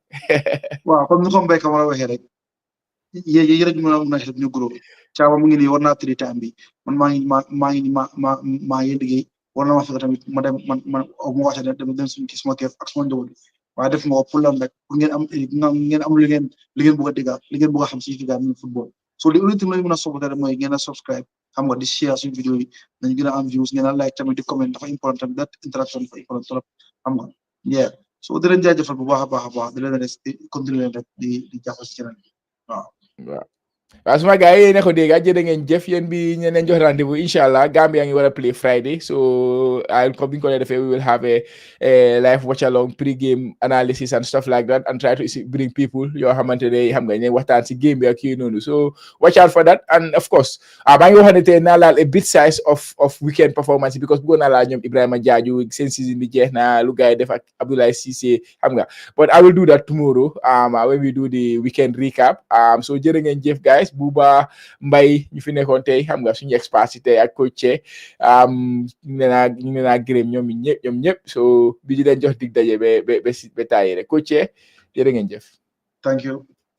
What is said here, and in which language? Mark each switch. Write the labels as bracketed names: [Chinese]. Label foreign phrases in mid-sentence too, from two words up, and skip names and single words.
[Wolof] waaw comme ni ko Mbaye Camara waxee rek yéen rek mën a ñu groupe Thiaba mu ngi nii war naa tëri time bi man maa ngi liggéey war na ma fekk tamit ma dem man mu wàcce dem suñu kii suma keef ak suma njaboot waaye def nga ko pour lan rek pour ngeen am lu ngeen bëgg a dégg li ngeen bëgg a xam si [English] Gambian football [Wolof] so li ultime lañu mën a supporter mooy ngeen a subscribe xam nga di share suñu vidéo yi dañu gën a am views ngeen a like tamit di comment dafa important tamit [English] that interaction [Wolof] dafa important trop xam nga [English] yeah so [Wolof] di leen jaajëfal bu baax a baax di leen continuer leen rek di jàpp si keneen waaw waaw suma gars yi ne ko dégg jërë ngeen jëf yéen bi ñu leen jox rendez-vous [Arabic] incha allah [Wolof] Gambia ngi war a [English] play Friday so [Wolof] comme bi ñu ko defee [English] we will have a live watch along pre-game analysis and stuff like that and try to bring people [Wolof] yoo xamante ne xam nga ne waxtaan si game bi ak yooyu noonu [English] so watch out for that and [Wolof] of course maa ngi waxoon ne tey naa laal [English] a bit size of weekend performance because [Wolof] bëggoon naa laal ñoom Ibrahima Jaaju seen season bi jeex na lu gars yi def ak Abdoulaye Cissé xam nga [English] but I will do that tomorrow when we do the weekend recap so [Wolof] jërë ngeen jëf guys Buba Mbay ñu fi nekkoon tey xam nga suñu expert si tey ak coach ñu ngi naa gërëm ñoom ñëpp so bi di leen jox dig daje ba taayi rek coach jërë ngeen jëf. [English] Thank you.